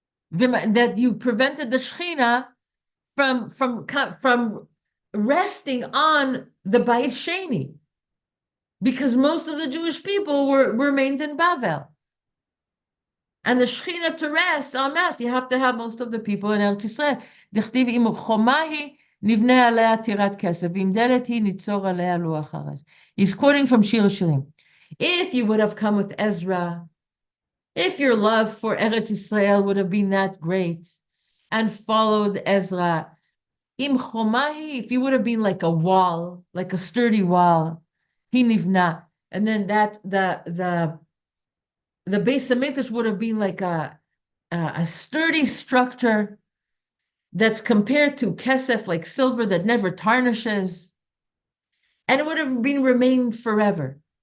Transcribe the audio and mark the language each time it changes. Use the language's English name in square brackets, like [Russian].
[English] That you prevented the Shechina from resting on the Bais Sheni, because most of the Jewish people remained in Bavel. And the Shechina to rest en masse, you have to have most of the people in Eretz Yisrael. [Hebrew] דכתיב אם חומה היא נבנה עליה טירת כסף, ואם דלת היא ניצור עליה לוח ארז. [English] He's quoting from Shir Shirim. If you would have come with Ezra, if your love for Eretz Yisrael would have been that great, and followed Ezra, Im chomahi, if you would have been like a wall, like a sturdy wall, he nivna, and then that the Beis HaMikdash would have been like a sturdy structure that's compared to kesef, like silver that never tarnishes, and it would have been remained forever.